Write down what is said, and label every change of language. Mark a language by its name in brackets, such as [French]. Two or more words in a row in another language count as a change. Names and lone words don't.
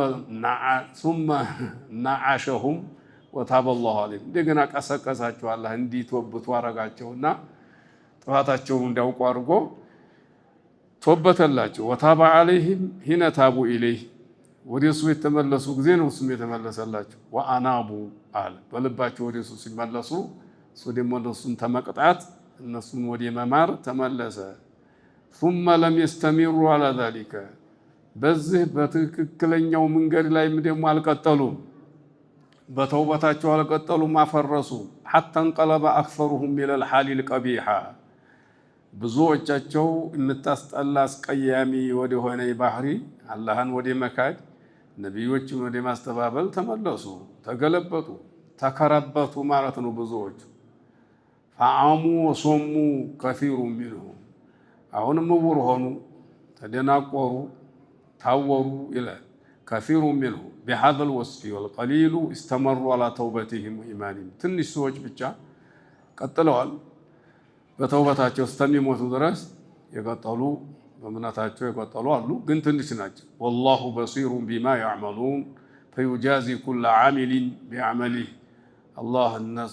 [Arabic] ثم نعشهم وتاب الله عليهم [Amharic] እንደገና ቀሰቀሳቸው አላህ እንዲተወብቱ አረጋቸውና ጥፋታቸውን እንዲያውቁ አድርጎ ተወበተላቸው። [Arabic] وتاب عليهم حين تابوا إليه [Amharic] ወደ እሱ የተመለሱ ጊዜ ነው እሱም የተመለሰላቸው። ወአናቡ አለ በልባቸው ወደ እሱ ሲመለሱ እሱ ደግሞ እነሱን ተመቅጣት እነሱን ወደ መማር ተመለሰ። [Arabic] ثم لم يستمروا على ذلك [Amharic] በዚህ በትክክለኛው መንገድ ላይ ደግሞ አልቀጠሉም። በተውበታቸው አልቀጠሉም፣ አፈረሱ። [Arabic] حتى انقلب اكثرهم الى الحال القبيحه [Amharic] ብዙዎቻቸው የምታስጠላ አስቀያሚ ወደ ሆነ ባህሪ አላህን ወደ መካድ ነቢዮችን ወደ ማስተባበል ተመለሱ፣ ተገለበጡ፣ ተከረበቱ ማለት ነው። ብዙዎች [Arabic] فعموا وصموا كثير [Amharic] ሚንሁም አሁንም ምውር ሆኑ፣ ተደናቆሩ፣ ታወሩ ይላል። [Arabic] كثير منهم بهذا الوصف والقليل استمروا على توبتهم وإيمانهم [Amharic] ትንሽ ሰዎች ብቻ ቀጥለዋል በተውበታቸው እስከሚሞቱ ድረስ የቀጠሉ በእምነታቸው የቀጠሉ አሉ፣ ግን ትንሽ ናቸው። [Arabic] والله بصير بما يعملون فيجازي كل عامل بعمله [Amharic] አላህ እነሱ